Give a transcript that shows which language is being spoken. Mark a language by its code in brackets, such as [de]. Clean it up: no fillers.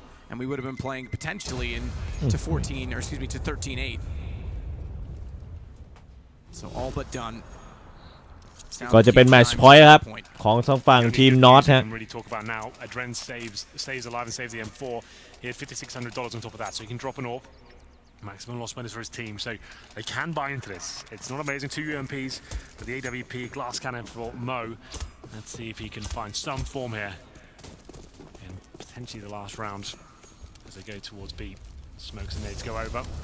[en] And we would have been playing potentially to 14, or excuse me, to 13-8. So all but done. [th] ก็จะเป็นแมตช์พอยต์ครับของทางฝั่งทีมนอตฮะ [en] really talk about now. Adren stays alive and saves the M4. He had $5,600 on top of that, so he can drop an AWP. Maximum loss winners for his team, so they can buy into this. It's not amazing. 2 UMPs for the AWP, glass cannon for Mo. Let's see if he can find some form here in potentially the last round as they go towards B. Smokes and nades go over.